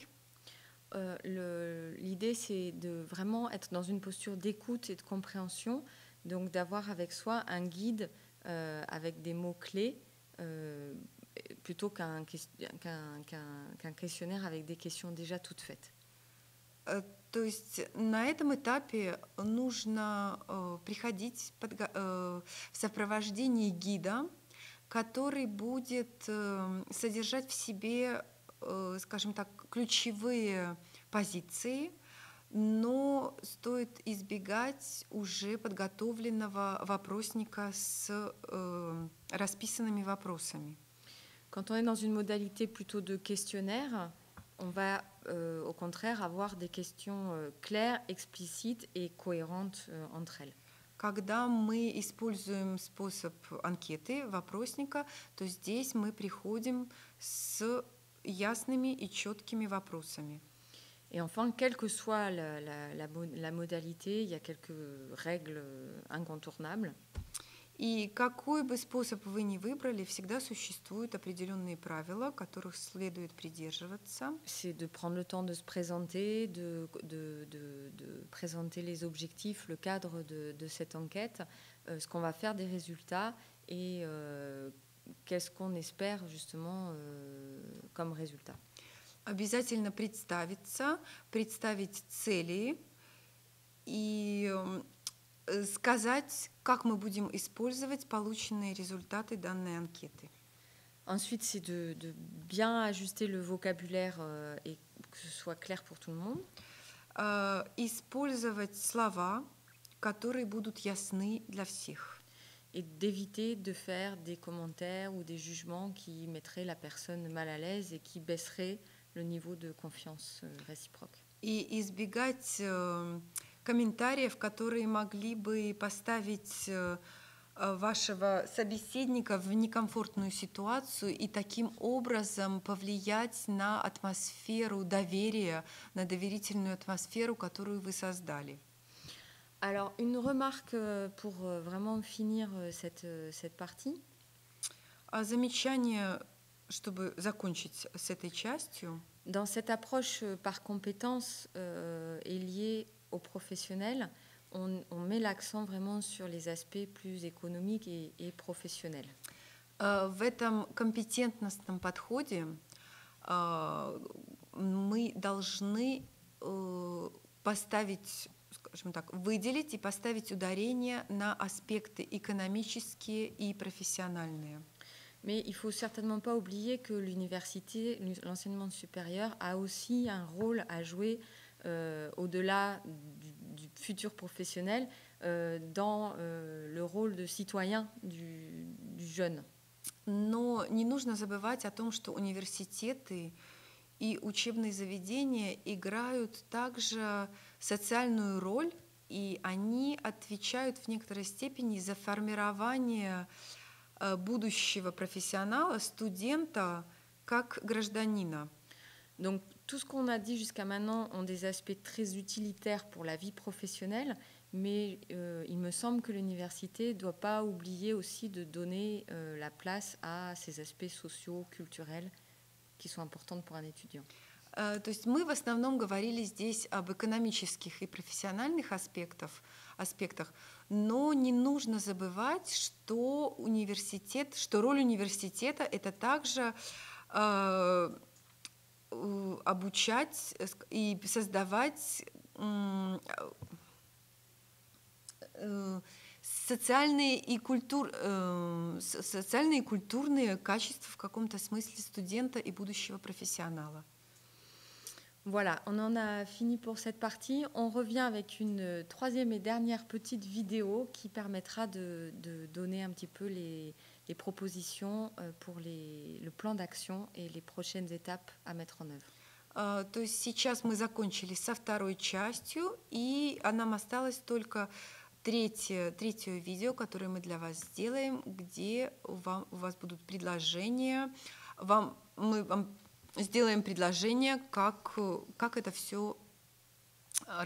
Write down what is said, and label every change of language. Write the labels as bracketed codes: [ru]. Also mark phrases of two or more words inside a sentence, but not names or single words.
[fr] L'idée, c'est de vraiment être dans une posture d'écoute et de compréhension, donc d'avoir avec soi un guide avec des mots-clés plutôt qu'un questionnaire avec des questions déjà toutes faites. [ru] То есть на этом этапе нужно приходить в сопровождении гида, который будет содержать в себе, скажем так, ключевые позиции, но стоит избегать уже подготовленного вопросника с расписанными вопросами. [fr] Quand on est dans une modalité plutôt de questionnaire, on va au contraire avoir des questions claires, explicites et cohérentes entre elles. [ru] Когда мы используем способ анкеты, вопросника, то здесь мы приходим с ясными и четкими вопросами. [fr] Et enfin, quelle que soit la modalité, il y a quelques règles incontournables. [ru] И какой бы способ вы ни выбрали, всегда существуют определенные правила, которых следует придерживаться. [fr] C'est de prendre le temps de se présenter, de présenter les objectifs, le cadre de cette enquête, ce qu'on va faire des résultats et qu'est-ce qu'on espère justement comme résultat. [ru] Обязательно представиться, представить цели и сказать, как мы будем использовать полученные результаты данной анкеты. [fr] Ensuite, c'est de bien ajuster le vocabulaire et que ce soit clair pour tout le monde. [ru] Использовать слова, которые будут ясны для всех. [fr] Et d'éviter de faire des commentaires ou des jugements qui mettraient la personne mal à l'aise et qui baisseraient le niveau de confiance réciproque. [ru] И избегать комментариев, которые могли бы поставить вашего собеседника в некомфортную ситуацию и таким образом повлиять на атмосферу доверия, на доверительную атмосферу, которую вы создали. [fr] Alors, une remarque pour vraiment finir cette partie. [ru] Замечание, чтобы закончить с этой частью. [fr] Dans cette approche par compétence et liée aux professionnels, on met l'accent vraiment sur les aspects plus économiques et professionnels. [ru] В этом компетентностном подходе мы должны поставить, скажем так, выделить и поставить ударение на аспекты экономические и профессиональные. [fr] Mais il ne faut certainement pas oublier que l'université, l'enseignement supérieur a aussi un rôle à jouer au-delà du futur professionnel dans le rôle de citoyen du jeune. [ru] Но не нужно забывать о том, что университеты и учебные заведения играют также социальную роль, и они отвечают в некоторой степени за формирование будущего профессионала, студента, как гражданина. [fr] Donc, tout ce qu'on a dit jusqu'à maintenant ont des aspects très utilitaires pour la vie professionnelle, mais il me semble que l'université ne doit pas oublier aussi de donner la place à ces aspects sociaux, culturels, qui sont importants pour un étudiant. [ru] То есть мы в основном говорили здесь об экономических и профессиональных аспектах, но не нужно забывать, что роль университета — это также обучать и создавать социальные и культурные качества в каком-то смысле студента и будущего профессионала. [fr] Voilà, on en a fini pour cette partie. On revient avec une troisième et dernière petite vidéo qui permettra de donner un petit peu les propositions pour le plan d'action et les prochaines étapes à mettre en œuvre. [ru] То есть сейчас мы закончили со второй частью, и нам осталось только третье видео, которое мы для вас сделаем, где у вас будут предложения. Мы вам сделаем предложение, как это все организовать.